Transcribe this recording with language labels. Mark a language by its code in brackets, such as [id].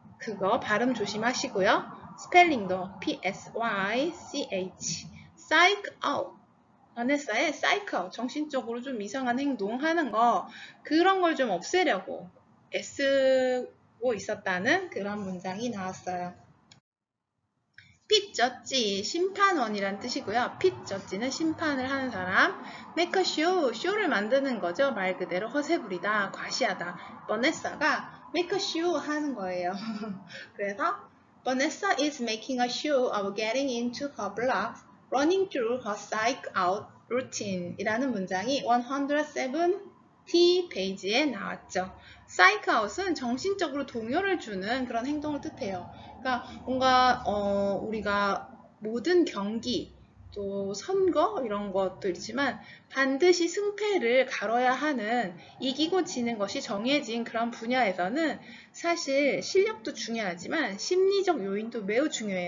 [ko] 그거 발음 조심하시고요. 스펠링도 PSYCH psych out 바네사의 사이클, 정신적으로 좀 이상한 행동하는 거 그런 걸 좀 없애려고 애쓰고 있었다는 그런 문장이 나왔어요. 핏 저지, 심판원이란 뜻이고요. 핏 저지는 심판을 하는 사람. make a show, 쇼를 만드는 거죠. 말 그대로 허세 부리다, 과시하다. 버네사가 make a show 하는 거예요. 그래서 [en] Vanessa is making a show of getting into her block, running through her psych out routine [ko] 이라는 문장이 170 페이지에 나왔죠. psych out은 정신적으로 동요를 주는 그런 행동을 뜻해요. 그러니까 뭔가 우리가 모든 경기, 또 선거 이런 것도 있지만 반드시 승패를 가려야 하는 이기고 지는 것이 정해진 그런 분야에서는 사실 실력도 중요하지만 심리적 요인도 매우 중요해요.